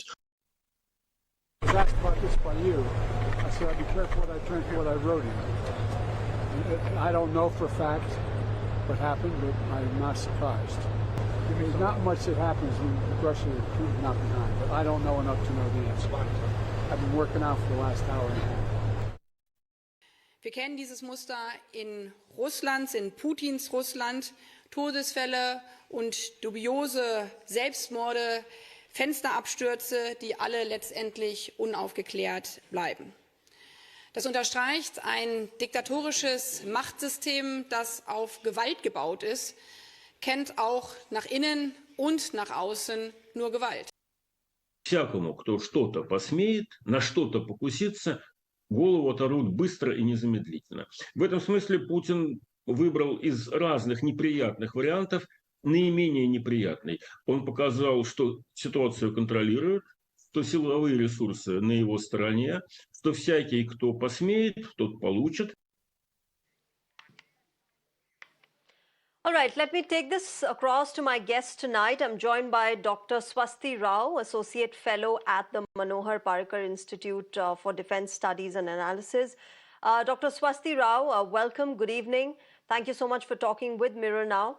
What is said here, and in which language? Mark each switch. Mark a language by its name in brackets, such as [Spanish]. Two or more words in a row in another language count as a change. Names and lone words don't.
[English] I was asked about this by you. I said I'd be careful what I drink, what I wrote in. I don't know for a fact what happened, but I'm not surprised. There's not much that happens when Russia is Putin not behind, but I don't know enough to know the answer. I've been working out for the last hour and a half. [German] Wir kennen dieses Muster in Russlands, in Putins Russland. Todesfälle und dubiose Selbstmorde, Fensterabstürze, die alle letztendlich unaufgeklärt bleiben. Das unterstreicht ein diktatorisches Machtsystem, das auf Gewalt gebaut ist, kennt auch nach innen und nach außen nur Gewalt. [Russian] Всякому, кто что-то посмеет, на что-то покуситься, голову оторвут быстро и незамедлительно. В этом смысле Путин выбрал из разных неприятных вариантов наименее неприятный. Он показал, что ситуацию контролирует, что силовые ресурсы на его стороне, что всякий, кто посмеет, тот получит. [English] All right, let me take this across to my guest tonight. I'm joined by Dr. Swasti Rao, Associate Fellow at the Manohar Parrikar Institute for Defense Studies and Analysis. Dr. Swasti Rao, welcome, good evening. Thank you so much for talking with Mirror Now.